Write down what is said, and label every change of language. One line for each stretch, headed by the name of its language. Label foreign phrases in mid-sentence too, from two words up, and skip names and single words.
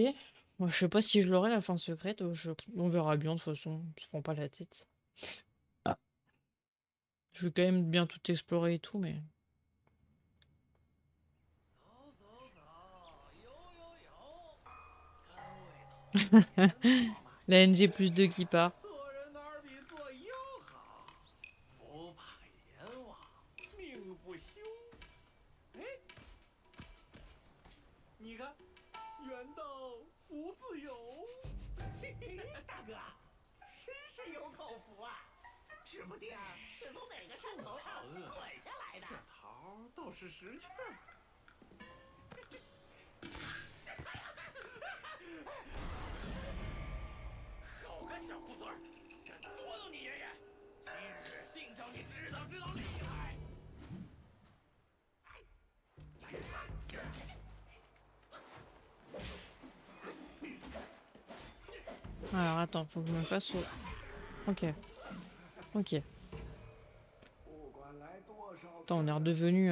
French: Moi, je sais pas si je l'aurai, la fin secrète. On verra bien, de toute façon. On se prend pas la tête. Je vais quand même bien tout explorer et tout, mais... La NG plus 2 qui part.
Chinese: 做人哪儿比做鹰好？不怕阎王，命不休。哎，你看，缘到福自有。嘿嘿，大哥，真是有口福啊！指不定是从哪个山头上滚下来的。这桃倒是识趣儿。好个小猢狲儿，敢捉弄你爷爷！今日定叫你知道厉害！
French: Alors attends, faut que je me fasse au... Ok. Ok. Attends, on est redevenu...